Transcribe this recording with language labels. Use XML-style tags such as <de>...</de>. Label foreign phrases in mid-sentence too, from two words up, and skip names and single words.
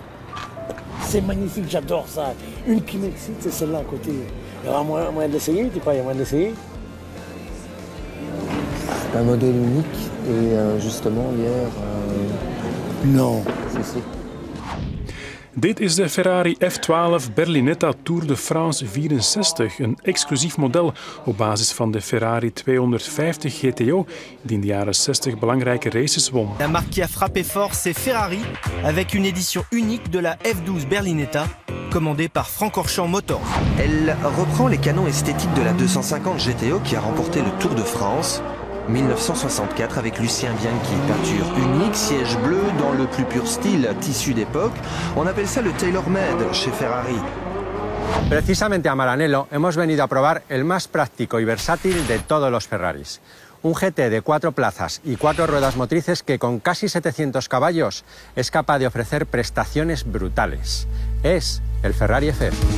<fr>C'est magnifique, j'adore ça. Une qui m'excite, c'est celle-là à côté. Il y aura moyen d'essayer, tu crois, il y a moyen d'essayer? C'est un modèle unique et justement hier... Non. Si.</fr> <nl>Dit is de Ferrari F12 Berlinetta Tour de France 64, een exclusief model op basis van de Ferrari 250 GTO, die in de jaren 60 belangrijke races won.</nl> <fr>La marque qui a frappé fort, c'est Ferrari, avec une édition unique de la F12 Berlinetta, commandée par Francorchamps Motors. Elle reprend les canons esthétiques de la 250 GTO qui a remporté le Tour de France 1964 avec Lucien Bianchi, peinture unique, siège bleu dans le plus pur style tissu d'époque. On appelle ça le tailor-made chez Ferrari.</fr> <es>Precisamente a Maranello hemos venido a probar el más práctico y versátil de todos los Ferraris. Un GT de 4 plazas y 4 ruedas motrices que con casi 700 caballos es capaz de ofrecer prestaciones brutales. Es el Ferrari FF.</es>